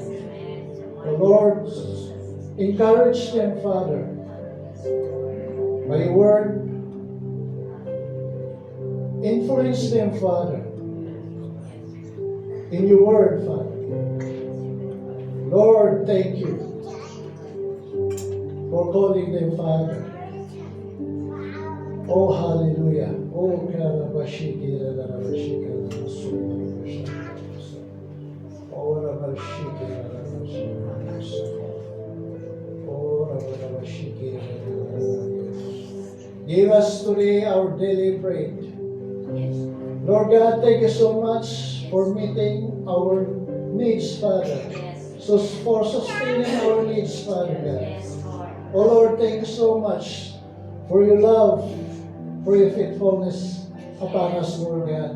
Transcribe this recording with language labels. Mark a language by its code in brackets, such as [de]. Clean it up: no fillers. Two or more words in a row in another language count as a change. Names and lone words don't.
[en] The Lord, encourage them, Father, by your word. Influence them, Father, in your word, Father. Lord, thank you for calling them, Father. Oh, hallelujah. Oh, Karabashiki, Rabashiki, Rabashiki, Oh, Rabashiki, Rabashiki, Oh, Rabashiki, Rabashiki. Give us today our daily bread. Lord God, thank you so much for meeting our needs, Father. So for sustaining our needs, Father God. Oh Lord, thank you so much for your love, for your faithfulness upon us, Lord God.